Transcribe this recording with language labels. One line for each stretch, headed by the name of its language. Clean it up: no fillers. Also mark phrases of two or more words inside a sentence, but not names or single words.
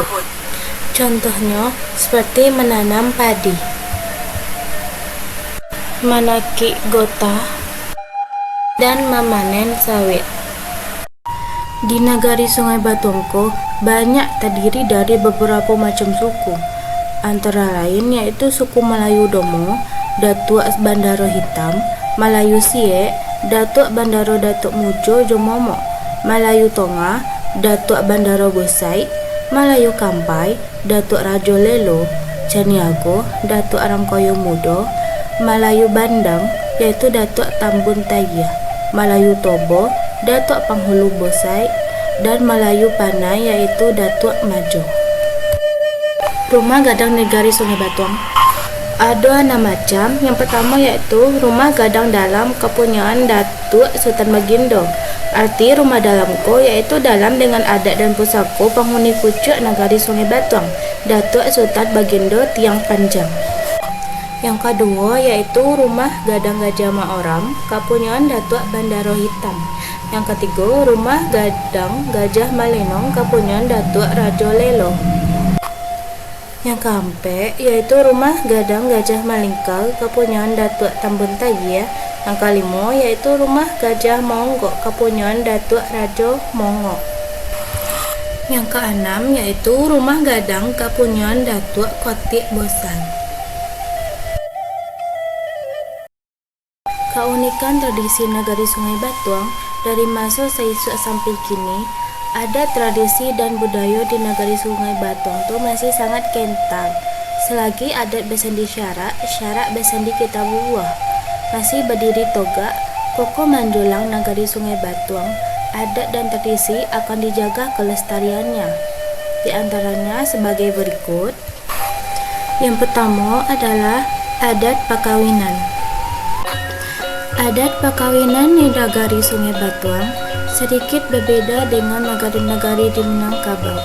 Indonesian: Contohnya seperti menanam padi, menakik gota, dan memanen sawit. Di Nagari Sungai Batuang banyak terdiri dari beberapa macam suku, antara lain yaitu suku Melayu Domo, Datuk Bandaro Hitam, Melayu Siek, Datuk Bandaro Datuk Mujo Jomomo, Melayu Tonga, Datuk Bandaro Bosai, Melayu Kampai, Datuk Rajo Lelo, Caniago, Datuk Arangkoyo Mudo, Melayu Bandang, yaitu Datuk Tambun Tayah, Melayu Tobo, Datuk Panghulu Bosai, dan Melayu Panai, yaitu Datuk Majo. Rumah gadang Nagari Sungai Batuang ada 6 macam. Yang pertama yaitu rumah gadang dalam kepunyaan Datuk Sultan Bagindo. Arti rumah dalam yaitu dalam dengan adat dan pusaka penghuni pucuk Nagari Sungai Batuang, Datuk Sultan Bagindo Tiang Panjang. Yang kedua yaitu rumah gadang Gajah Maoram, kepunyaan Datuk Bandaro Hitam. Yang ketiga rumah gadang Gajah Malenong, kepunyaan Datuk Rajo Lelo. Yang keempat yaitu rumah gadang Gajah Malingkal, kepunyaan Datuk Tambun Tayah. Yang kelima yaitu rumah Gajah Monggok, kepunyaan Datuk Rajo Monggok. Yang keenam yaitu rumah gadang kepunyaan Datuk Kotik Bosan. Keunikan tradisi Nagari Sungai Batuang dari masa Saisuk sampai kini, ada tradisi dan budaya di Nagari Sungai Batuang masih sangat kental. Selagi adat besendi syarak, syarak besendi kitabullah. Masih berdiri Togak, Koko menjulang nagari Sungai Batuang, adat dan tradisi akan dijaga kelestariannya. Di antaranya sebagai berikut. Yang pertama adalah adat perkawinan. Adat perkawinan di nagari Sungai Batuang sedikit berbeda dengan nagari-nagari di Minangkabau.